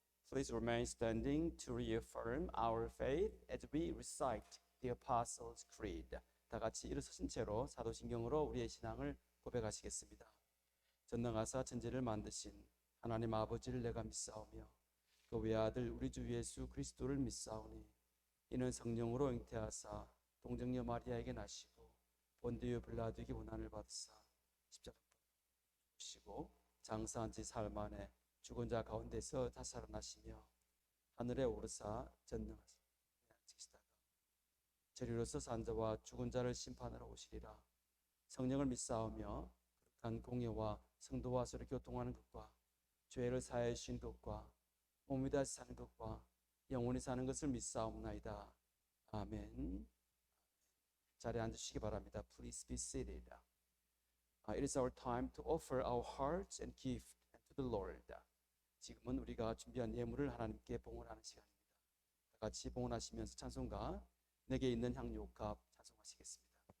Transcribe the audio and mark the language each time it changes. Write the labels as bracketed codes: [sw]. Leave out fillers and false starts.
[en] Please remain standing to reaffirm our faith as we recite the Apostles' Creed. [ko] 다 같이 일어서신 채로 사도신경으로 우리의 신앙을 고백하시겠습니다. 전능하사 천지를 만드신 하나님 아버지를 내가 믿사오며 그 외아들 우리 주 예수 그리스도를 믿사오니 이는 성령으로 잉태하사 동정녀 마리아에게 나시고 본디오 빌라도에게 고난을 받으사 십자가 죽으시고 장사한 지 사흘 만에 죽은 자 가운데서 다시 살아나시며 하늘에 오르사 전능하시다가 저리로서 산 자와 죽은 자를 심판하러 오시리라. 성령을 믿사오며 거룩한 공예와 성도와 서로 교통하는 것과 죄를 사하여 주신 것과 몸이 다시 사는 것과 영원히 사는 것을 믿사옵나이다. 아멘. 자리에 앉으시기 바랍니다. [en] Please be seated. It is our time to offer our hearts and gift to the Lord. [ko] 지금은 우리가 준비한 예물을 하나님께 봉헌하는 시간입니다. 다 같이 봉헌하시면서 찬송가 내게 있는 향유옥합 찬송하시겠습니다.